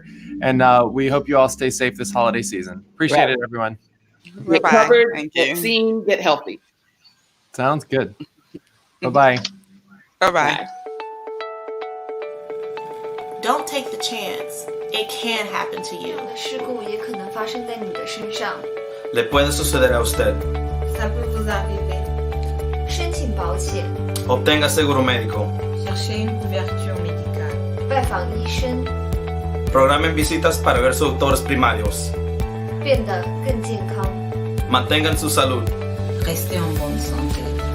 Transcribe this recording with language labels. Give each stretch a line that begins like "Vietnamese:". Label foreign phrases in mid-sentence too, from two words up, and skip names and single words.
English: And we hope you all stay safe this holiday season. Appreciate it, everyone. Get Bye-bye. covered, Thank get you. seen, get healthy. Sounds good. Bye-bye. Bye-bye. Don't take the chance. It can happen to you.
Chinese: 事故也可能发生在你的身上。
Spanish: Le puede suceder a usted.
French: Ça peut vous arriver.
Chinese: 申请保险，
Spanish: Obtenga seguro médico.
French: Cherchez une couverture médicale.
Chinese: 拜访医生，
Spanish: Programen visitas para ver sus doctores primarios.
Chinese: 变得更健康。
Spanish: Mantengan su salud.
French: Restez en bonne santé.